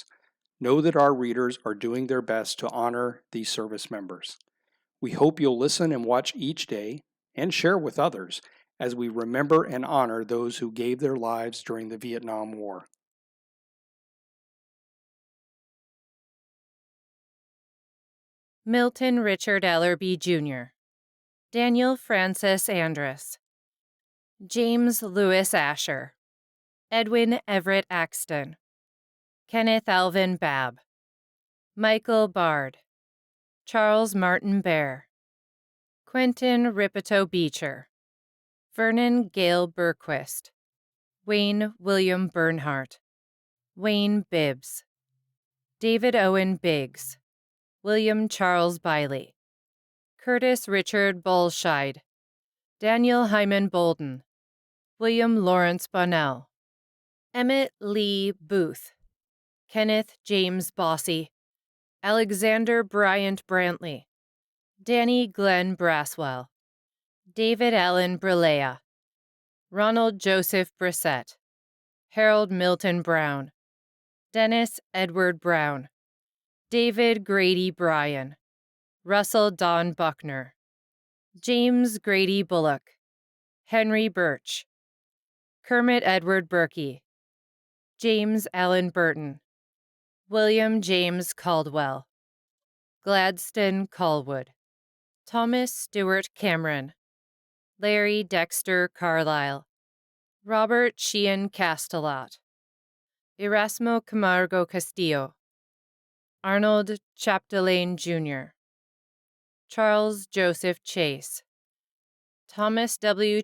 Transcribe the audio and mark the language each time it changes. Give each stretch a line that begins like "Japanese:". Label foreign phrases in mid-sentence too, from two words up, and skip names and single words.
English: Know that our readers are doing their best to honor these service members. We hope you'll listen and watch each day and share with others as we remember and honor those who gave their lives during the Vietnam War. Milton Richard Ellerby Jr., Daniel Francis Andrus, James Lewis Asher, Edwin Everett Axton, Kenneth Alvin Babb, Michael Bard, Charles Martin Bear, Quentin Ripito Beecher, Vernon Gale Berquist, Wayne William Bernhardt, Wayne Bibbs, David Owen Biggs, William Charles Biley, Curtis Richard Bullscheid, Daniel Hyman Bolden, William Lawrence Bonnell, Emmett Lee Booth, Kenneth James Bossy, Alexander Bryant Brantley, Danny Glenn Braswell, David Allen Brelea, Ronald Joseph Brissett, Harold Milton Brown, Dennis Edward Brown, David Grady Bryan, Russell Don Buckner, James Grady Bullock, Henry Birch, Kermit Edward Berkey, James Allen Burton, William James Caldwell, Gladstone Colwood, Thomas Stewart Cameron, Larry Dexter Carlisle, Robert Sheehan Castellat, Erasmo Camargo Castillo, Arnold Chapdelaine Jr., Charles Joseph Chase, Thomas W.